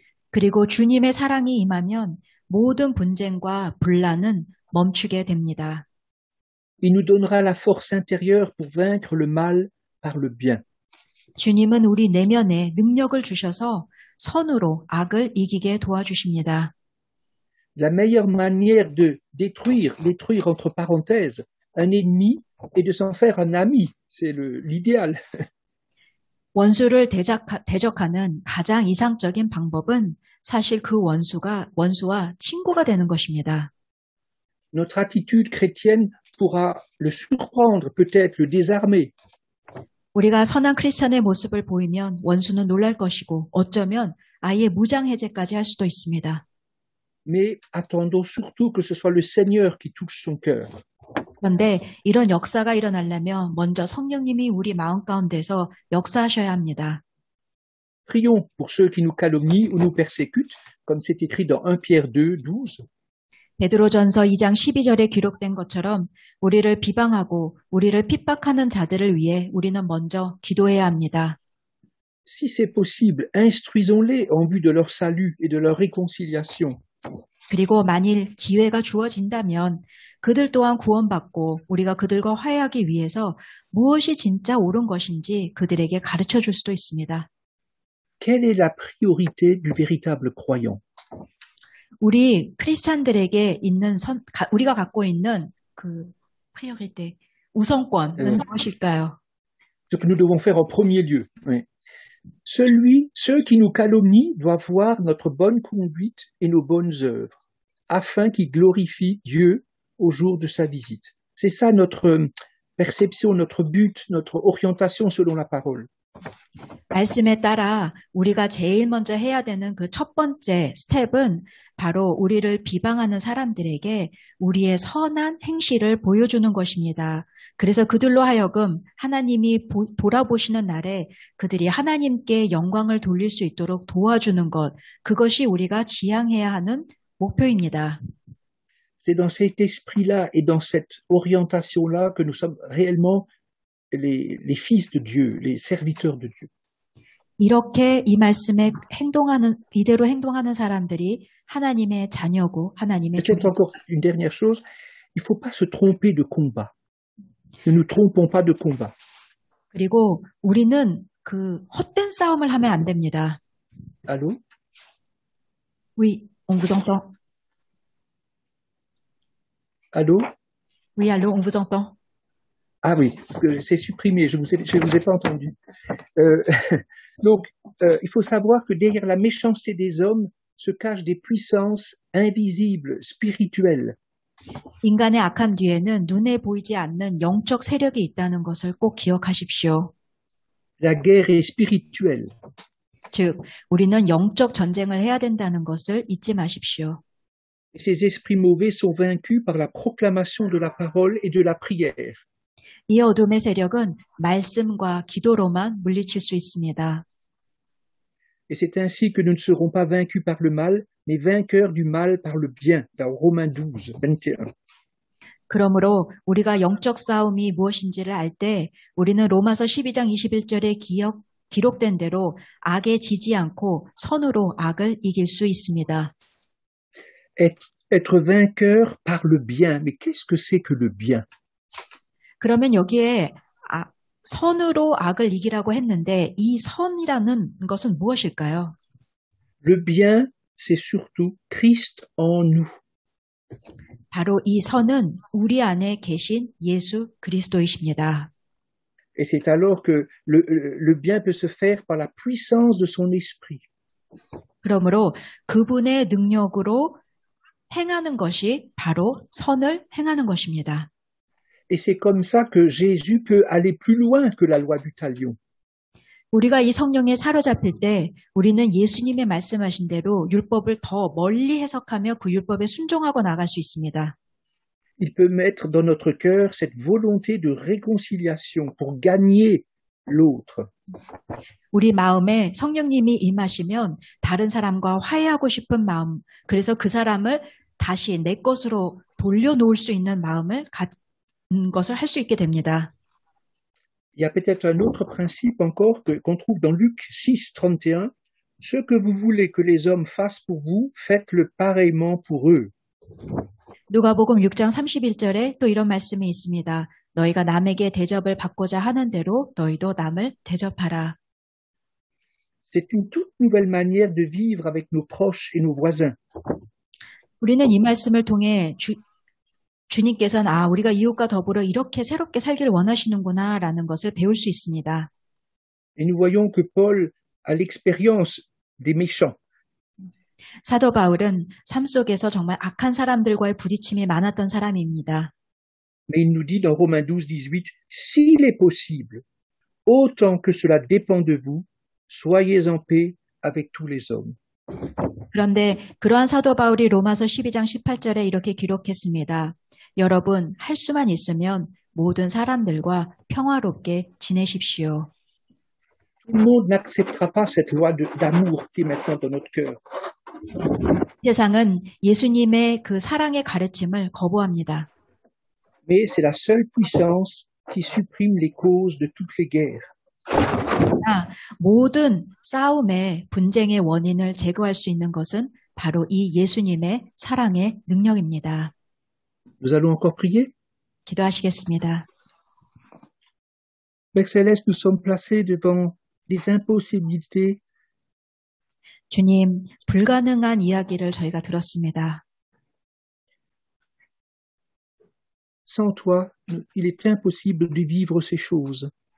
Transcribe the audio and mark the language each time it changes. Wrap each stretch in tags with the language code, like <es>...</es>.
<ko>그리고 주님의 사랑이 임하면 모든 분쟁과 분란은 멈추게 됩니다.</ko> <fr>Il nous donnera la force intérieure pour vaincre le mal par le bien.</fr> <ko>주님은 우리 내면에 능력을 주셔서 선으로 악을 이기게 도와주십니다.</ko> <fr>La meilleure manière de détruire entre parenthèses, un ennemi est de s'en faire un ami. C'est l'idéal.</fr> <ko>원수를 대적하는 가장 이상적인 방법은 사실 그 원수와 친구가 되는 것입니다.</ko> <fr>Notre attitude chrétienne pourra le surprendre, peut-être le désarmer.</fr> <ko>우리가 선한 크리스천의 모습을 보이면 원수는 놀랄 것이고 어쩌면 아예 무장해제까지 할 수도 있습니다.</ko> <fr>Mais attendons surtout que ce soit le Seigneur qui touche son cœur.</fr> <ko>그런데 이런 역사가 일어나려면 먼저 성령님이 우리 마음 가운데서 역사하셔야 합니다.</ko> <fr>Prions pour ceux qui nous calomnient ou nous persécutent, comme c'est écrit dans 1 Pierre 2, 12.</fr> <ko>베드로전서 2장 12절에 기록된 것처럼 우리를 비방하고 우리를 핍박하는 자들을 위해 우리는 먼저 기도해야 합니다.</ko> <fr>Si c'est possible, instruisons-les en vue de leur salut et de leur réconciliation.</fr> <ko>그리고 만일 기회가 주어진다면 그들 또한 구원받고 우리가 그들과 화해하기 위해서 무엇이 진짜 옳은 것인지 그들에게 가르쳐 줄 수도 있습니다.</ko> <fr>Quelle est la priorité du véritable croyant?</fr> <ko>우리 크리스찬들에게 있는 우리가 갖고 있는 그 priorité, 우선권은 무엇일까요?</ko> <fr>Ce que nous devons faire en premier lieu. Oui. Ceux qui nous calomnient doivent voir notre bonne conduite et nos bonnes œuvres, afin qu'ils glorifient Dieu au jour de sa visite. C'est ça notre perception, notre but, notre orientation selon la parole.</fr> <ko>말씀에 따라 우리가 제일 먼저 해야 되는 그 첫 번째 스텝은 바로 우리를 비방하는 사람들에게 우리의 선한 행실을 보여주는 것입니다. 그래서 그들로 하여금 하나님이 돌아보시는 날에 그들이 하나님께 영광을 돌릴 수 있도록 도와주는 것, 그것이 우리가 지향해야 하는 목표입니다.</ko> <fr>C'est dans cet esprit-là et dans cette orientation-là que nous sommes réellement les fils de Dieu, les serviteurs de Dieu.</fr> <ko>이렇게 이 말씀에 이대로 행동하는 사람들이 하나님의 자녀고 하나님의</ko> <fr>Peut-être encore une dernière chose, il ne faut pas se tromper de combat. Ne nous trompons pas de combat.</fr> <ko>그리고 우리는 그 헛된 싸움을 하면 안 됩니다.</ko> <fr>Allô? Oui, on vous entend. Allô? Oui, allô, on vous entend. Ah oui, c'est supprimé, je vous ai pas entendu. Donc, il faut savoir que derrière la méchanceté des hommes se cachent des puissances invisibles, spirituelles.</fr> <ko>인간의 악함 뒤에는 눈에 보이지 않는 영적 세력이 있다는 것을 꼭 기억하십시오.</ko> <fr>La guerre est spirituelle.</fr> <ko>즉, 우리는 영적 전쟁을 해야 된다는 것을 잊지 마십시오.</ko> <fr>Et ces esprits mauvais sont vaincus par la proclamation de la parole et de la prière.</fr> <ko>이 어둠의 세력은 말씀과 기도로만 물리칠 수 있습니다.</ko> <fr>Et c'est ainsi que nous ne serons pas vaincus par le mal, mais vainqueurs du mal par le bien. Dans Romains 12, 21.</fr> <ko>그러므로 우리가 영적 싸움이 무엇인지를 알 때 우리는 로마서 12장 21절에 기록된 대로 악에 지지 않고 선으로 악을 이길 수 있습니다.</ko> <fr>Être vainqueur par le bien. Mais qu'est-ce que c'est que le bien?</fr> <ko>그러면 여기에 선으로 악을 이기라고 했는데 이 선이라는 것은 무엇일까요?</ko> <fr>Le bien, c'est surtout Christ en nous.</fr> <ko>바로 이 선은 우리 안에 계신 예수 그리스도이십니다.</ko> <fr>Et c'est alors que le bien peut se faire par la puissance de son esprit.</fr> <ko>그러므로 그분의 능력으로 행하는 것이 바로 선을 행하는 것입니다.</ko> <fr>Et c'est comme ça que Jésus peut aller plus loin que la loi du talion.</fr> <ko>우리가 이 성령에 사로잡힐 때 우리는 예수님의 말씀하신 대로 율법을 더 멀리 해석하며 그 율법에 순종하고 나갈 수 있습니다.</ko> <fr>Il peut mettre dans notre cœur cette volonté de réconciliation pour gagner l'autre.</fr> <ko>우리 마음에 성령님이 임하시면 다른 사람과 화해하고 싶은 마음, 그래서 그 사람을 다시 내 것으로 돌려놓을 수 있는 마음을 갖는 것을 할 수 있게 됩니다.</ko> <fr>Il y a peut-être un autre principe encore qu'on trouve dans Luc 6, 31. Ce que vous voulez que les hommes fassent pour vous, faites-le pareillement pour eux.</fr> <ko>누가복음 6장 31절에 또 이런 말씀이 있습니다. 너희가 남에게 대접을 받고자 하는 대로 너희도 남을 대접하라.</ko> <fr>C'est une toute nouvelle manière de vivre avec nos proches et nos voisins.</fr> <ko>우리는 이 말씀을 통해 주님께서는 우리가 이웃과 더불어 이렇게 새롭게 살기를 원하시는구나라는 것을 배울 수 있습니다.</ko> <fr>Et nous voyons que Paul a l'expérience des méchants.</fr> <ko>사도 바울은 삶 속에서 정말 악한 사람들과의 부딪힘이 많았던 사람입니다.</ko> <fr>Mais il nous dit dans Romains 12, 18, s'il est possible, autant que cela dépend de vous, soyez en paix avec tous les hommes.</fr> <ko>그런데 그러한 사도 바울이 로마서 12장 18절에 이렇게 기록했습니다. 여러분, 할 수만 있으면 모든 사람들과 평화롭게 지내십시오.</ko> <fr>Tout le monde n'acceptera pas cette loi d'amour qui est maintenant dans notre cœur.</fr> <ko>세상은 예수님의 그 사랑의 가르침을 거부합니다.</ko> <fr>Mais c'est la seule puissance qui supprime les causes de toutes les guerres.</fr> <ko>모든 싸움의 분쟁의 원인을 제거할 수 있는 것은 바로 이 예수님의 사랑의 능력입니다.</ko> <fr>Nous allons encore prier.</fr> <ko>기도하시겠습니다.</ko> <fr>Père Céleste, nous sommes placés devant des impossibilités.</fr> <ko>주님, 불가능한 이야기를 저희가 들었습니다.</ko> <fr>Sans toi, il est impossible de vivre ces choses.</fr>